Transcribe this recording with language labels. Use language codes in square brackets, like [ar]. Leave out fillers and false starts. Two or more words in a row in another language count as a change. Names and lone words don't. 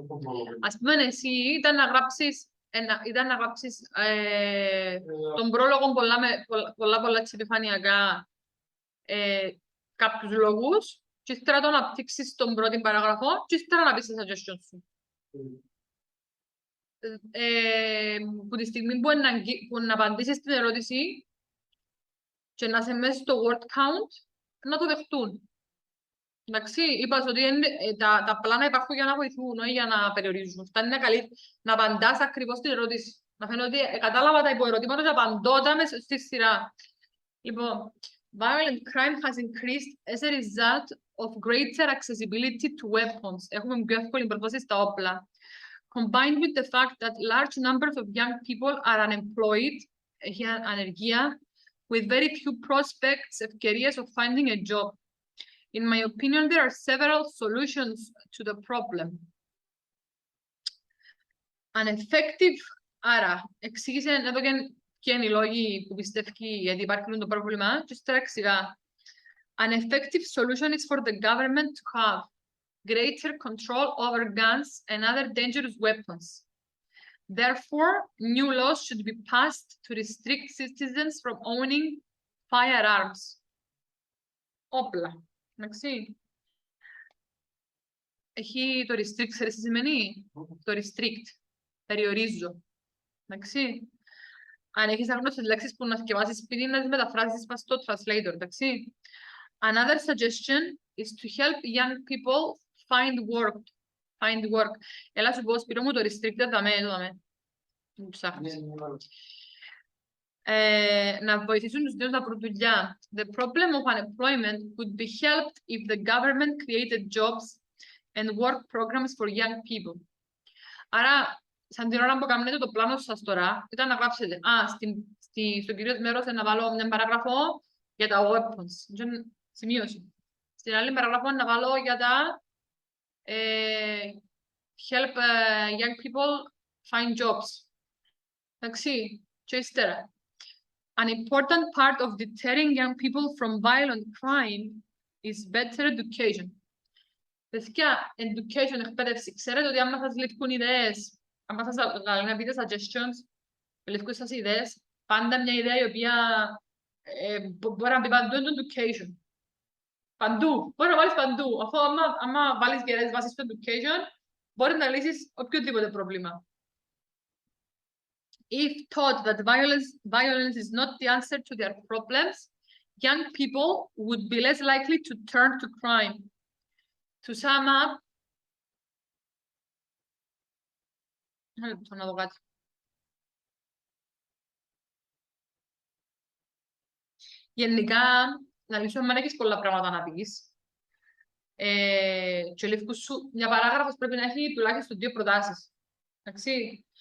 [el] Ας πούμε, εσύ ήταν να γράψεις τον πρόλογο πολλά επιφανειακά κάποιους λόγους και ύστερα το να απτύξεις τον πρώτη παράγραφο και ύστερα να πεις τα suggestions σου. Που τη στιγμή που να απαντήσεις την ερώτηση και να σε μέσα στο [en] word count, [el] να το δεχτούν. Εντάξει, είπα ότι τα πλάνα υπάρχουν για να βοηθούν, όχι για να περιορίζουν. Φτάνει να απαντάς ακριβώς την ερώτηση. Να φαίνεται ότι κατάλαβα τα υποερωτήματα και απαντώ τα μέσα στη σειρά. Λοιπόν, [en] violent crime has increased as a result of greater accessibility to weapons. [el] Έχουμε πιο εύκολη πρόσβαση στα όπλα. [en] Combined with the fact that large numbers of young people are unemployed, ανεργία, with very few prospects ευκαιρίες of finding a job. In my opinion, there are several solutions to the problem. An effective, [el] άρα, εξήγησε εδώ και είναι οι λόγοι που πιστεύει γιατί υπάρχει το πρόβλημα, και τώρα εξηγά. [en] An effective solution is for the government to have greater control over guns and other dangerous weapons. Therefore, new laws should be passed to restrict citizens from owning firearms. [el] Όπλα. Εντάξει. Έχει το restrict, ξέρεις τι σημαίνει? Το restrict. Περιορίζω. Εντάξει. Αν έχεις άγνωστες λέξεις που να σκευάσεις σπίτι, να τις μεταφράσεις πας στο translator. Εντάξει. [en] Another suggestion is to help young people find work. Find work. [el] Έλα σου πω, Σπύρο μου, το restricted δαμε. Μου ψάχνεις. Να βοηθήσουν τους νέους να βρουν δουλειά. [en] The problem of unemployment could be helped if the government created jobs and work programs for young people. [el] Άρα, σαν την ώρα που κάνετε το πλάνο σας τώρα, ήταν να γράψετε, στο κυρίως μέρος να βάλω μια παράγραφο για τα weapons. Σημείωση. Στην άλλη παράγραφο να βάλω για τα [en] help young people find jobs. [el] Εντάξει, και ύστερα. [en] An important part of deterring young people from violent crime is better education. [el] Παιδιά, education, εκπαίδευση. Ξέρετε ότι άμα σας λείπουν ιδέες, άμα σας να πείτε suggestions, λείπουν σας ιδέες, πάντα μια ιδέα η οποία μπορεί να πει παντού είναι το education. Παντού. Μπορεί να βάλεις παντού. Αφού άμα βάλεις γερές βάσεις στο education, μπορεί να λύσεις οποιοδήποτε πρόβλημα. [en] If taught that violence is not the answer to their problems, young people would be less likely to turn to crime. To sum up, [el] να δω κάτι. Γενικά, να λύσουμε αν έχεις πολλά πράγματα να πεις. Και λευκούς σου, μια παράγραφος πρέπει να έχει τουλάχιστον 2 προτάσεις.